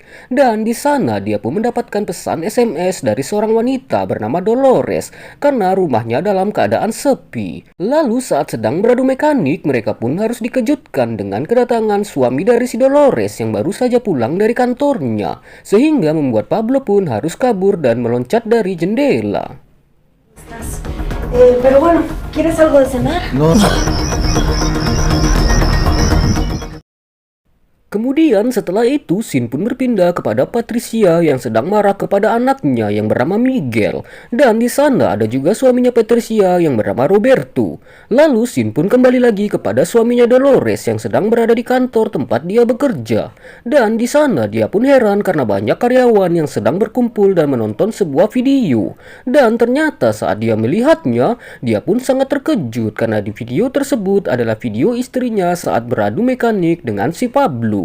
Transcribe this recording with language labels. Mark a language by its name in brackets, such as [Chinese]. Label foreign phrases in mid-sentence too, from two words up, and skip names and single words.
[Indonesian] Dan di sana dia pun mendapatkan pesan SMS dari seorang wanita bernama Dolores karena rumahnya dalam keadaan sepi. Lalu saat sedang beradu mekanik, mereka pun harus dikejutkan dengan kedatangan suami dari si Dolores yang baru saja pulang dari kantornya, sehingga membuat Pablo pun harus kabur dan meloncat dari jendela. [Spanish] Pero bueno, ¿quieres algo de cenar? No. [Indonesian] Kemudian setelah itu scene pun berpindah kepada Patricia yang sedang marah kepada anaknya yang bernama Miguel, dan di sana ada juga suaminya Patricia yang bernama Roberto. Lalu scene pun kembali lagi kepada suaminya Dolores yang sedang berada di kantor tempat dia bekerja, dan di sana dia pun heran karena banyak karyawan yang sedang berkumpul dan menonton sebuah video, dan ternyata saat dia melihatnya dia pun sangat terkejut karena di video tersebut adalah video istrinya saat beradu mekanik dengan si Pablo.